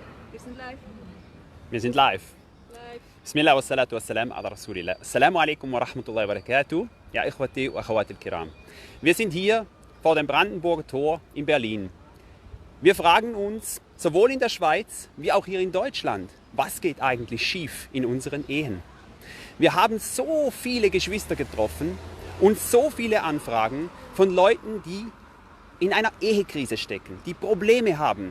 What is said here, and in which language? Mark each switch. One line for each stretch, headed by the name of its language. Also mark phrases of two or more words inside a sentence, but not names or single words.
German: Wir sind live. Wir sind live. Live.
Arabic: بسم الله والصلاة والسلام على رسول الله. السلام عليكم ورحمة الله وبركاته. Ja, إخوتي وأخواتي الكرام.
German: Wir sind hier vor dem Brandenburger Tor in Berlin. Wir fragen uns, sowohl in der Schweiz wie auch hier in Deutschland, was geht eigentlich schief in unseren Ehen? Wir haben so viele Geschwister getroffen und so viele Anfragen von Leuten, die in einer Ehekrise stecken, die Probleme haben.